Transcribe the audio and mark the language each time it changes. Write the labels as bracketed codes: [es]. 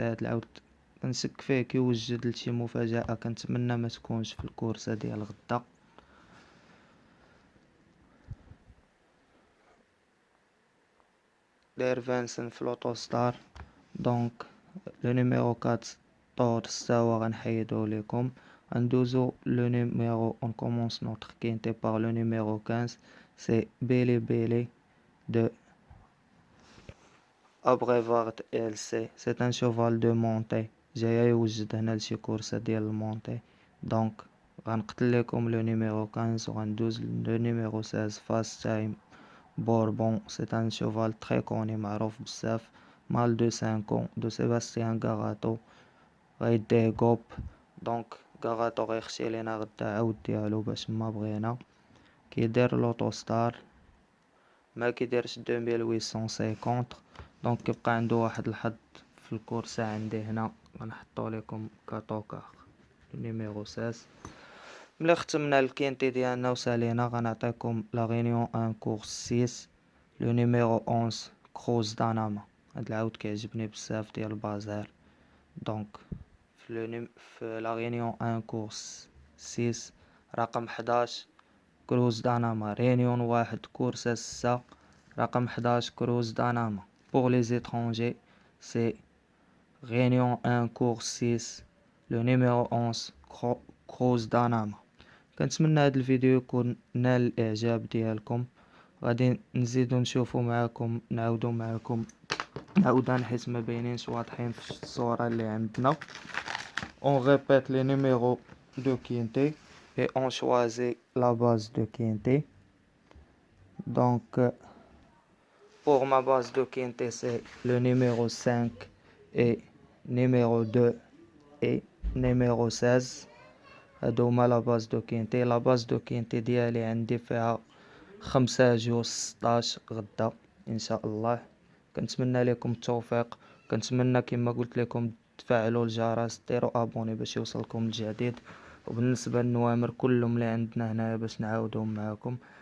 [ar] هاد العود كنشك فيه كيوجد لشي مفاجأة، كنتمنى ما تكونش في الكورسة ديال غدا. داير فانسن فلوتو ستار. دونك لو نيميرو 14 تاهو غنحيدو ليكم. غندوزو لو نيميرو. [fr] On commence notre quintet par le numéro 15. C'est Bele Bele de Abrevard LC. C'est un cheval de montée. [ar] جاي يوجد هنا لشي كورسة ديال المونتي. دونك غنقتل لكم لو نيميرو 15 وغندوز لو نيميرو 16 فاست تايم بوربون. [fr] C'est un cheval très connu [ar] معروف بزاف. مال دو 5 ans دو سيباستيان غاغاتو غيديه غوب. دونك غاغاتو غيخشي لينا غدا عاود ديالو باش ما بغينا. كيدير لوطوستار ما كيديرش 2850. دونك كيبقى عنده واحد الحظ في الكورسة عندي هنا. غنحطو لكم كاتوكار نيميرو 16. ملي ختمنا الكينتي ديالنا وسالينا غنعطيكم لا غينيون ان كورس 6 لو نيميرو 11 كروز داناما. هاد العاود كيعجبني بزاف ديال البازار. دونك في لا غينيون ان كورس 6 رقم 11 كروز داناما. رينيون واحد كورسة 6 رقم 11 كروز داناما. [fr] Pour les étrangers, c'est Réunion 1 cours 6 le numéro 11 [ar] كروز داناما. كنتمنى هذا الفيديو يكون نال الاعجاب ديالكم. غادي نزيدو نشوفو معاكم نعاودو معاكم عاودان حيت ما باينينش واضحين في الصورة اللي عندنا. [fr] On répète les numéros de quintet et on choisit la base de quintet. Donc pour ma base de quintet c'est le numéro 5 et numéro 2 et numéro 16. [ar] هادو هما لا باز دو كينتي. لا باز دو كينتي ديالي عندي فيها 5 جوج 16 غدا ان شاء الله. كنتمنى لكم التوفيق. كنتمنى كما قلت لكم تفعلوا الجرس ديروا ابوني باش يوصلكم الجديد. وبالنسبه للنوامر كلهم اللي عندنا هنايا باش نعاودهم معكم.